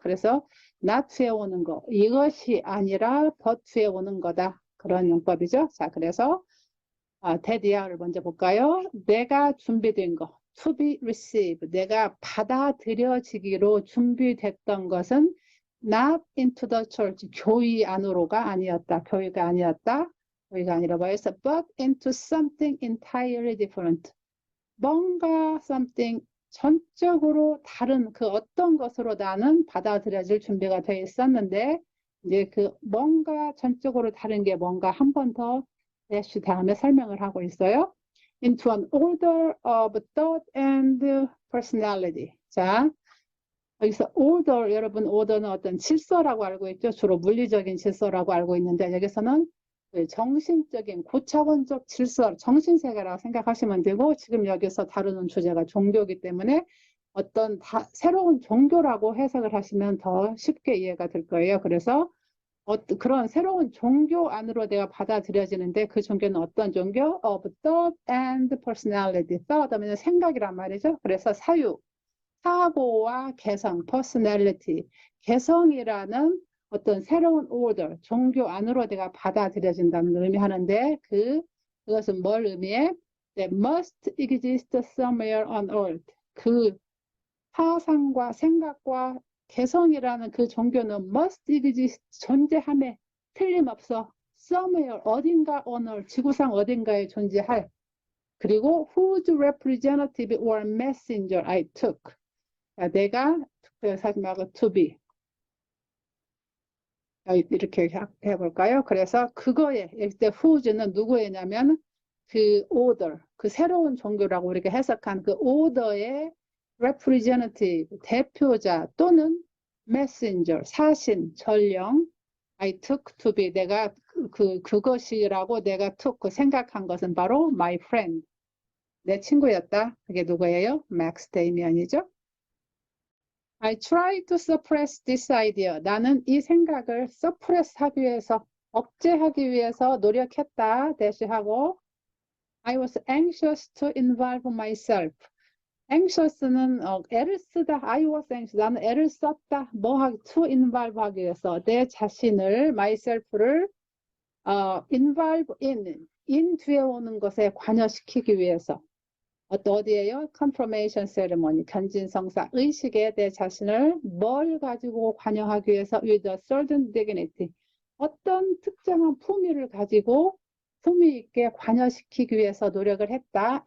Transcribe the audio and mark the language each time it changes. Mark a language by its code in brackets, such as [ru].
[ko] 그래서 not에 오는 거, 이것이 아니라 but에 오는 거다. 그런 용법이죠. 자, 그래서 대디아를 먼저 볼까요? 내가 준비된 거, [en] to be received, [ko] 내가 받아들여지기로 준비됐던 것은 [en] not into the church, [ko] 교회 안으로가 아니었다. 교회가 아니었다. 교회가 아니라 뭐였어? [en] but into something entirely different. [ko] 뭔가 something 전적으로 다른 그 어떤 것으로 나는 받아들여질 준비가 되어 있었는데 이제 그 뭔가 전적으로 다른 게 뭔가 한 번 더 dash 다음에 설명을 하고 있어요. [en] Into an order of thought and personality. [ko] 자, 여기서 order, 여러분 order는 어떤 질서라고 알고 있죠. 주로 물리적인 질서라고 알고 있는데 여기서는 정신적인 고차원적 질서, 정신세계라고 생각하시면 되고 지금 여기서 다루는 주제가 종교이기 때문에 어떤 새로운 종교라고 해석을 하시면 더 쉽게 이해가 될 거예요. 그래서 그런 새로운 종교 안으로 내가 받아들여지는데 그 종교는 어떤 종교? [en] Of thought and personality. [ko] thought 하면 생각이란 말이죠. 그래서 사고와 개성, personality, 개성이라는 어떤 새로운 order, 종교 안으로 내가 받아들여진다는 의미하는데 그것은 뭘 의미해? [en] That must exist somewhere on earth. [ko] 그 사상과 생각과 개성이라는 그 종교는 [en] must exist, [ko] 존재함에 틀림없어. somewhere, 어딘가 [en] on earth, [ko] 지구상 어딘가에 존재할. 그리고 [en] whose representative or messenger I took. [ko] 내가 투표하지 말고 to be. 이렇게 해볼까요? 그래서 그거에 이때 whose는 누구였냐면 그 order, 그 새로운 종교라고 우리가 해석한 그 order의 representative, 대표자 또는 messenger, 사신, 전령 [en] I took to be, [ko] 내가 그것이라고 내가 took, 생각한 것은 바로 my friend, 내 친구였다. 그게 누구예요? [en] Max Damian이죠. I try to suppress this idea. [ko] 나는 이 생각을 suppress 하기 위해서, 억제하기 위해서 노력했다. 대시하고 [en] I was anxious to involve myself. [ko] anxious는 애를 쓰다. [en] I was anxious. [ko] 나는 애를 썼다. to involve 하기 위해서 내 자신을, myself를 involve in 뒤에 오는 것에 관여시키기 위해서. 어디에요? confirmation ceremony, 견진성사, 의식에 내 자신을 뭘 가지고 관여하기 위해서 [en] with a certain dignity, [ko] 어떤 특정한 품위를 가지고 품위 있게 관여시키기 위해서 노력을 했다.